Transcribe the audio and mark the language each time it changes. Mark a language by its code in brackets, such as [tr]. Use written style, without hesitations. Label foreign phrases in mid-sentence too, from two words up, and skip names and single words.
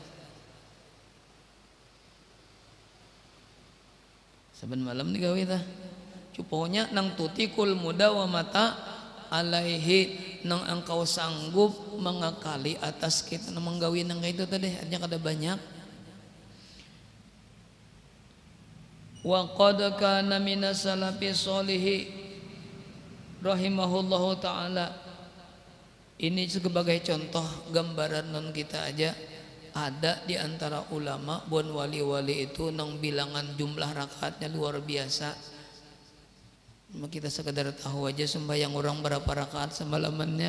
[bjn] Saben malam digawe tah. Cuponya nang [ar] تطيق المداومة عليه, [bjn] nang engkau sanggup mengakali atas kita nang menggawe nang itu tadi, artinya kada banyak. [ar] وقد كان من السلف الصالح رحمه الله تعالى. [bjn] Ini sebagai contoh gambaran non kita aja. Ada di antara ulama bon wali-wali itu nang bilangan jumlah rakaatnya luar biasa. Kita sekedar tahu aja sembahyang orang berapa rakaat semalamannya.